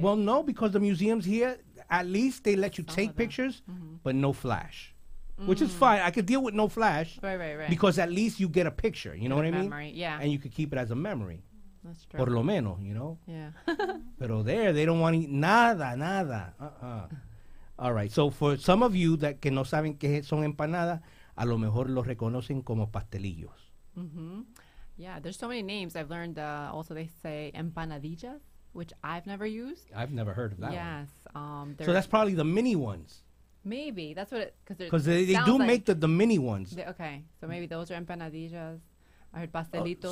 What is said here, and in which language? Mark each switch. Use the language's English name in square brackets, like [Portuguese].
[English] Well, no, because the museums here, at least they let you take pictures, but no flash. Which is fine. I could deal with no flash. Right. Because at least you get a picture. You know what I mean? Memory, yeah. And you could keep it as a memory. That's true. [Spanish] Por lo menos, [English] you know? Yeah. [Spanish] Pero [English] there, they don't want [Spanish] nada. [English] All right. So for some of you that [Spanish] que no saben qué son empanadas, a lo mejor los reconocen como pastelillos. [English] Yeah, there's so many names. I've learned also they say empanadillas, which I've never used. I've never heard of that one. Yes. So that's probably the mini ones. Maybe. That's what it... Because they do make the mini ones. Okay. So maybe those are empanadillas. I heard pastelitos.